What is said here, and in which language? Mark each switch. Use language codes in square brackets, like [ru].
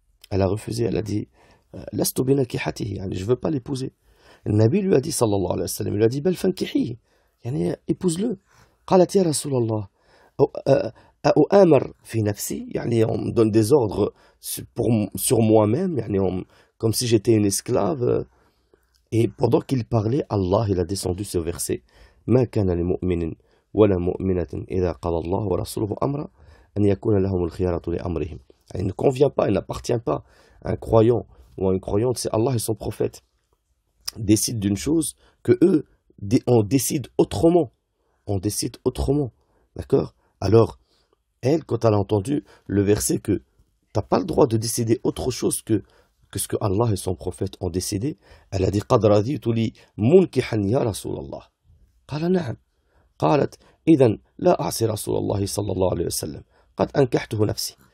[fr] Elle a dit [ar] Lastu binakihatihi, [fr] yani je veux pas l'épouser. Le Nabi lui a dit sallallahu alayhi wa sallam, il lui a dit [ar] Bal fankihi, [fr] yani épouse-le. [ar] قالت يا رسول الله أؤامر في نفسي, [fr] يعني on me donne des ordres sur moi-même, يعني comme si j'étais une esclave. Et pendant qu'il parlait, Allah il a descendu ce verset [ar] ما كان لمؤمن ولا مؤمنة إذا قضى الله ورسوله أمرا أن يكون لهم الخيارة لأمرهم. [fr] Il ne convient pas, il n'appartient pas à un croyant ou à une croyante, c'est Allah et son prophète décident d'une chose que eux on décide autrement. On décide autrement, d'accord? Alors, elle, quand elle a entendu le verset que tu n'as pas le droit de décider autre chose que ce que Allah et son prophète ont décidé, elle a dit [ar] قَدْ رَضِيتُ لِي مُنْكِحًا يَا رَسُولَ اللَّهِ قال نعم قالت إذن لا أعصي رسول الله صلى الله عليه وسلم قد أنكحته نفسي.